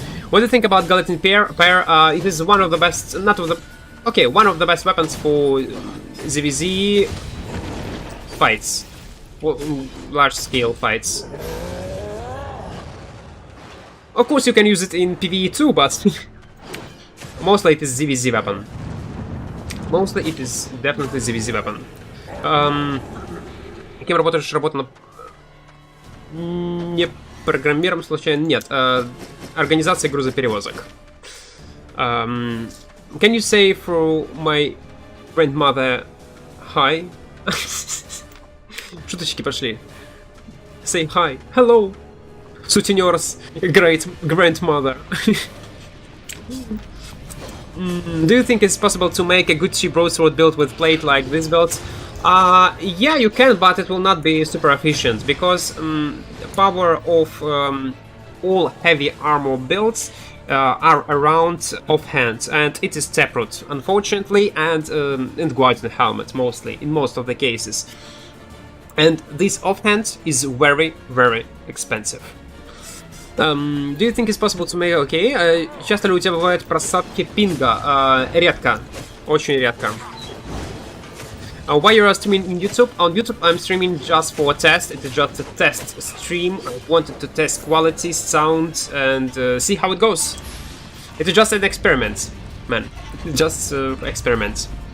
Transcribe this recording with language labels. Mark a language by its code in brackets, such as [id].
[en] What do you think about Gelatin Pair? It is one of the best, one of the best weapons for ZVZ fights, large-scale fights. Of course, you can use it in PvE too, but mostly it is ZVZ weapon. Mostly it is definitely ZVZ weapon. [ru] Кем работаешь? Работа не программером случайно? Нет. Организация грузоперевозок. [en] Can you say for my grandmother hi? [ru] Шуточки пошли. [en] Say hi. Hello. Sutinyor's great grandmother. Do you think it's possible to make a good cheap broadsword build with plate like this build? Yeah, you can, but it will not be super efficient, because power of all heavy armor builds are around offhand, and it is taproot, unfortunately, and guardian helmet mostly, in most of the cases. And this offhand is very, very expensive. Do you think it's possible to make... Okay. [ru] Часто ли у тебя бывают просадки пинга? Редко. Очень редко. [en] Why you are streaming in YouTube? On YouTube I'm streaming just for a test. It is just a test stream. I wanted to test quality, sound, and see how it goes. It is just an experiment, man. Just experiment.